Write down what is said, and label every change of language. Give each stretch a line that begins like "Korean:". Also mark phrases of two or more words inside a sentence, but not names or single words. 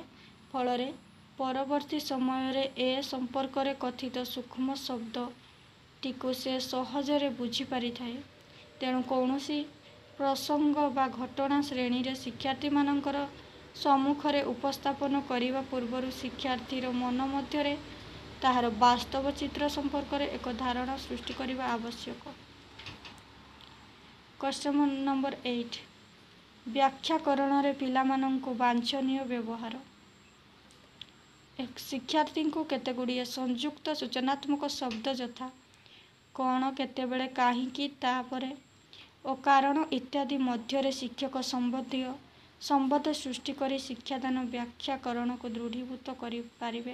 Odia: ଫଳରେ ପରବର୍ତ୍ତୀ ସମୟରେ ଏ ସମ୍ପର୍କରେ କଥିତ ସୂକ୍ଷ୍ମ ଶବ୍ଦଟିକୁ ସେ ସହଜରେ ବୁଝିପାରିଥାଏ। ତେଣୁ କୌଣସି ପ୍ରସଙ୍ଗ ବା ଘଟଣା ଶ୍ରେଣୀରେ ଶିକ୍ଷାର୍ଥୀମାନଙ୍କର ସମ୍ମୁଖରେ ଉପସ୍ଥାପନ କରିବା ପୂର୍ବରୁ ଶିକ୍ଷାର୍ଥୀର ମନ ମଧ୍ୟରେ ତାହାର ବାସ୍ତବ ଚିତ୍ର ସମ୍ପର୍କରେ ଏକ ଧାରଣା ସୃଷ୍ଟି କରିବା ଆବଶ୍ୟକ।
English: question number
Odia: 8, व्याख्याकरणରେ ପିଲାମାନଙ୍କୁ ବାଞ୍ଛନୀୟ ବ୍ୟବହାର। ଶିକ୍ଷାର୍ଥୀଙ୍କୁ କେତେଗୁଡ଼ିଏ ସଂଯୁକ୍ତ ସୂଚନାତ୍ମକ ଶବ୍ଦ ଯଥା କ'ଣ, କେତେବେଳେ, କାହିଁକି, ତାପରେ ଓ କାରଣ ଇତ୍ୟାଦି ମଧ୍ୟରେ ଶିକ୍ଷକ ସମ୍ବନ୍ଧୀୟ ସମ୍ବନ୍ଧ ସୃଷ୍ଟି କରି ଶିକ୍ଷାଦାନ ବ୍ୟାଖ୍ୟାକରଣକୁ ଦୃଢ଼ୀଭୂତ କରିପାରିବେ।